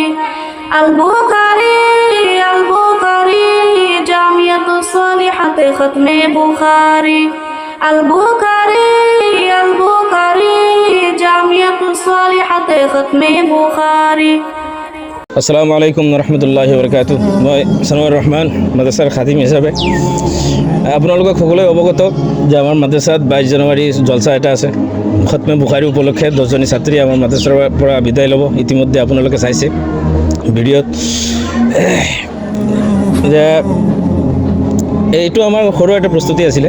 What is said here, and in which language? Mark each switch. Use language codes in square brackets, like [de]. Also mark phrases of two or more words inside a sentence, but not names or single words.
[as] আল বুখারী, আল বুখারী, জামিয়াতুস সালিহাতে খতমে বুখারী। আল বুখারী, আল বুখারী, জামিয়াতুস সালিহাতে খতমে বুখারী। [ar] السلام عليكم ورحمة الله وبركاته. [as] মই সানোয়ার রহমান মাদ্রাসাৰ খাদিম হিচাপে আপোনালোকক সকলোৱে অৱগত যে আমাৰ মাদ্ৰাছাত 22 জানুৱাৰী জলসা এটা আছে। খতমে বুখাৰী উপলক্ষে 10জনী ছাত্ৰী আমাৰ মাদ্ৰাছাৰ পৰা বিদায় ল'ব। ইতিমধ্যে আপোনালোকে চাইছে ভিডিঅ'ত যে এইটো আমাৰ সৰু এটা প্ৰস্তুতি আছিলে।